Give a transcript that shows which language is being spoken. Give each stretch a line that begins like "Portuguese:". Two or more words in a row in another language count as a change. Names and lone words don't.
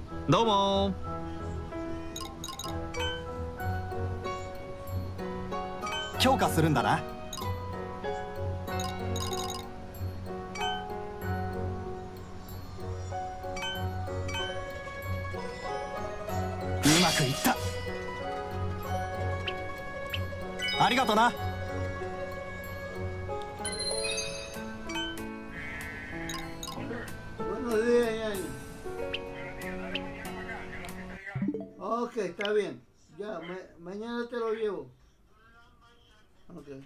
Japanese: どうも強化するんだな。うまくいった。ありがとな。
Spanish: Buenos días, Yanni. Ok, está bien. Ya, mañana te lo llevo. Ok.